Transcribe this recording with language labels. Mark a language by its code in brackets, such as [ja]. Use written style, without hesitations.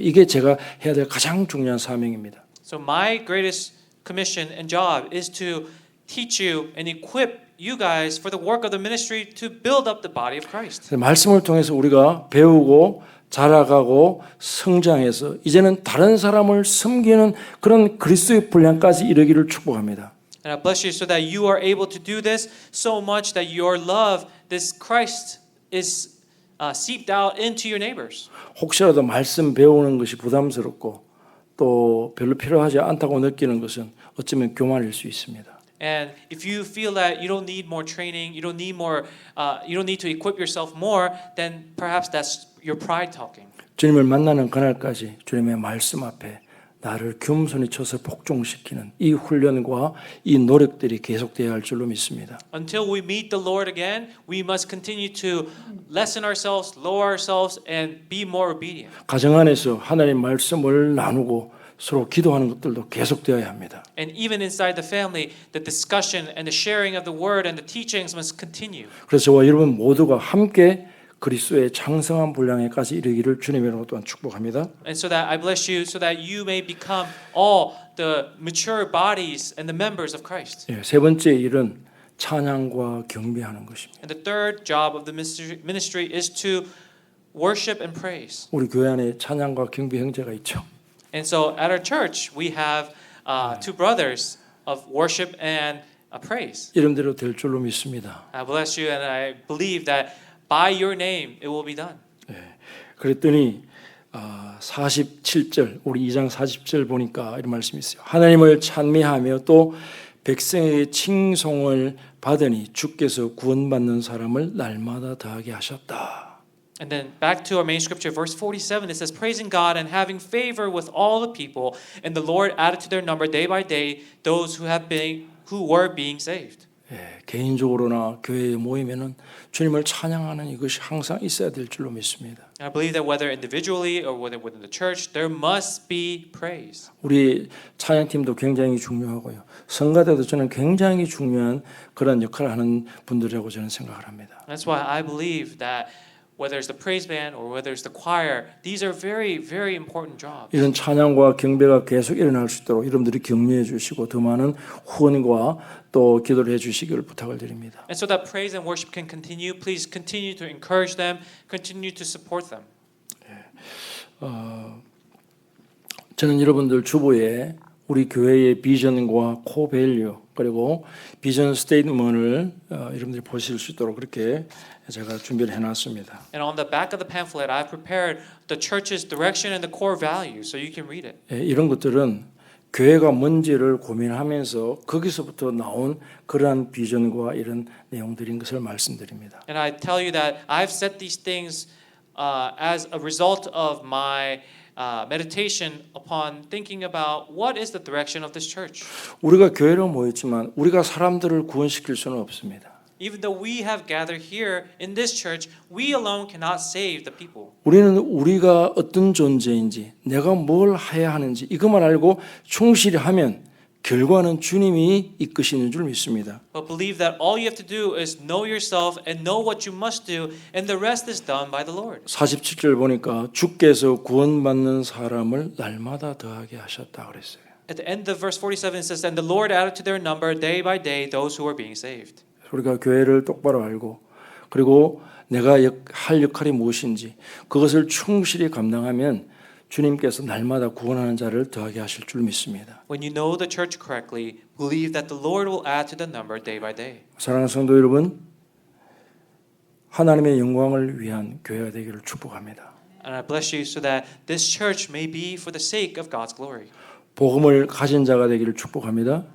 [ko] 이게 제가 해야 될 가장 중요한 사명입니다. [en] So my greatest commission and job is to teach you and equip you guys for the work of the ministry to build up the body of Christ. [ko] 말씀을 통해서 우리가 배우고 자라가고 성장해서 이제는 다른 사람을 섬기는 그런 그리스도의 분량까지 이르기를 축복합니다. [en] And I bless you so that you are able to do this so much that your love, this Christ, is seeped out into your neighbors. [ko] 혹시라도 말씀 배우는 것이 부담스럽고 또 별로 필요하지 않다고 느끼는 것은 어쩌면 교만일 수 있습니다. [en] And if you feel that you don't need more training, you don't need more, you don't need to equip yourself more, then perhaps that's your pride talking. [ko] 주님을 만나는 그날까지 주님의 말씀 앞에 나를 겸손히 쳐서 복종시키는 이 훈련과 이 노력들이 계속되어야 할 줄로 믿습니다. [en] Until we meet the Lord again, we must continue to lessen ourselves, lower ourselves, and be more obedient. [ko] 가정 안에서 하나님 말씀을 나누고 서로 기도하는 것들도 계속되어야 합니다. [en] And even inside the family, the discussion and the sharing of the word and the teachings must continue. [ko] 그래서 저와 여러분 모두가 함께 그리스도의 장성한 분량에까지 이르기를 주님으로 또한 축복합니다. [en] And so that I bless you, so that you may become all the mature bodies and the members of Christ. [ko] 예, 세 번째 일은 찬양과 경배하는 것입니다. [en] And the third job of the ministry is to worship and praise. [ko] 우리 교회 안에 찬양과 경배 형제가 있죠. [en] And so at our church, we have two brothers of worship and praise. [ko] 이름대로 될 줄로 믿습니다. [en] I bless you, and I believe that by your name it will be done. [ko] 예, 그랬더니 47절 우리 2장 40절 보니까 이런 말씀이 있어요. 하나님을 찬미하며 또 백성에게 칭송을 받으니 주께서 구원받는 사람을 날마다 더하게 하셨다. [en] And then back to our main scripture, verse 47, it says, praising God and having favor with all the people, and the Lord added to their number day by day those who were being saved. [ko] 예, 개인적으로나 교회에 모이면은 주님을 찬양하는 이것이 항상 있어야 될 줄로 믿습니다. [en] And I believe that whether individually or whether within the church, there must be praise. [ko] 우리 찬양팀도 굉장히 중요하고요. 성가대도 저는 굉장히 중요한 그런 역할을 하는 분들이라고 저는 생각을 합니다. [en] That's why I believe that whether it's the praise band or whether it's the choir, these are very, very important jobs. [ko] 이런 찬양과 경배가 계속 일어날 수 있도록 여러분들이 격려해 주시고 더 많은 후원과 또 기도를 해 주시기를 부탁을 드립니다. [en] And so that praise and worship can continue, please continue to encourage them, continue to support them. [ko] 저는 여러분들 주보에 우리 교회의 비전과 코밸류 그리고 비전 스테이트먼트를 여러분들이 보실 수 있도록 그렇게 제가 준비를 해놨습니다. [en] And on the back of the pamphlet, I've prepared the church's direction and the core values, so you can read it. [ko] 예, 이런 것들은 교회가 뭔지를 고민하면서 거기서부터 나온 그러한 비전과 이런 내용들인 것을 말씀드립니다. [en] And I tell you that I've set these things as a result of my meditation upon thinking about what is the direction of this church. [ko] 우리가 교회로 모였지만 우리가 사람들을 구원시킬 수는 없습니다. [en] Even though we have gathered here in this church, we alone cannot save the people. [ko] 우리는 우리가 어떤 존재인지 내가 뭘 해야 하는지 이것만 알고 충실히 하면 결과는 주님이 이끄시는 줄 믿습니다. [en] But believe that all you have to do is know yourself and know what you must do, and the rest is done by the Lord. [ko] 47절 보니까 주께서 구원받는 사람을 날마다 더하게 하셨다 그랬어요. [en] At the end of verse 47 it says, and the Lord added to their number day by day those who were being saved. [ko] 우리가 교회를 똑바로 알고 그리고 내가 할 역할이 무엇인지 그것을 충실히 감당하면 주님께서 날마다 구원하는 자를 더하게 하실 줄 믿습니다. [en] When you know the church correctly, believe that the Lord will add to the number day by day. [ko] 사랑하는 성도 여러분, 하나님의 영광을 위한 교회가 되기를 축복합니다. [en] And I bless you so that this church may be for the sake of God's glory. [ko] 복음을 가진 자가 되기를 축복합니다.